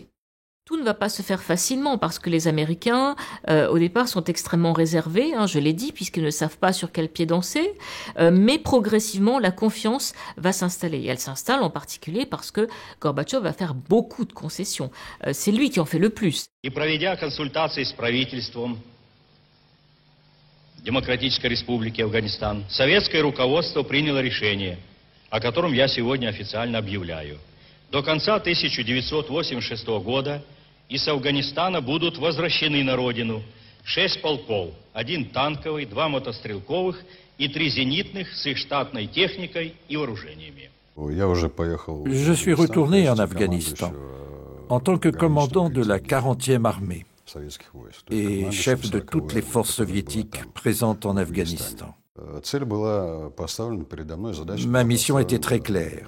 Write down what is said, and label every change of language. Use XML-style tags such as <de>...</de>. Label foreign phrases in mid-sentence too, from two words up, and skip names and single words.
<fr>Tout ne va pas se faire facilement parce que les Américains, au départ, sont extrêmement réservés, je l'ai dit, puisqu'ils ne savent pas sur quel pied danser, mais progressivement, la confiance va s'installer. Et elle s'installe en particulier parce que Gorbatchev va faire beaucoup de concessions. C'est lui qui en fait le plus.</fr> <ru>И проведя консультации с правительством Демократической Республики Афганистан, советское руководство приняло решение, о котором я сегодня официально объявляю. До конца 1986 года из Афганистана будут возвращены на родину 6 полков, 1 танковый, 2 мотострелковых и 3 зенитных с их штатной техникой и вооружениями.</ru> <fr>Je suis retourné en Afghanistan en tant que commandant de la 40e armée et chef de toutes les forces soviétiques présentes en Afghanistan. Ma mission était très claire.</fr>